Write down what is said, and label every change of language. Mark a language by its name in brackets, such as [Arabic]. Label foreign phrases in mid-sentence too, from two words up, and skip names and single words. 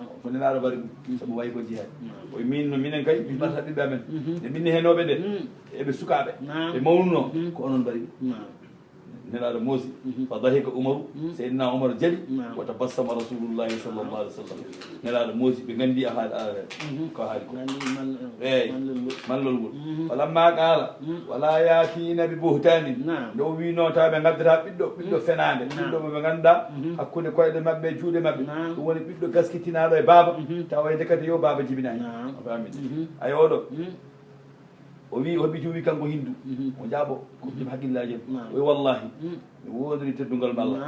[Fula] ko nelaɗo waɗi ɗum sabu wayi ko jihaadi oye min no minen kay min ɓata ɓiɓɓe amen nde minni henoɓe nde eɓe sukaɓe [Arabic] نعم [Fula] ɓe mawnuno ko onon mbaɗi ɗum [Arabic] نعم [Fula] nelaɗo moosi [Arabic] فضحك [Fula] umaru seydina oumar jaɓi [Arabic] نعم وتبسم رسول الله صلى الله عليه وسلم [Fula] nelaɗo moosi ɓe gandi a haali ala ko haali ko eyyi mallol ngol [Arabic] فلما قال ولا يأتين ببهتان نعم [Fula] nde o winota ɓe gaddata ɓiɗɗo fenade ɓiɗɗo ɓe ganduɗa hakkude koyɗe mabɓe e juuɗe mabɓe [Arabic] نعم [Fula] ɗum woni ɓiɗɗo gaskitinaɗo e baaba tawa de kadi yo baaba jibinani [Arabic] نعم [Fula] a famide ay oɗo o wi hoɓɓi wi kanko hindu o jaaɓo ko ɗum haqqillaji en o wi wallahi mi wodori teddugal ma Allah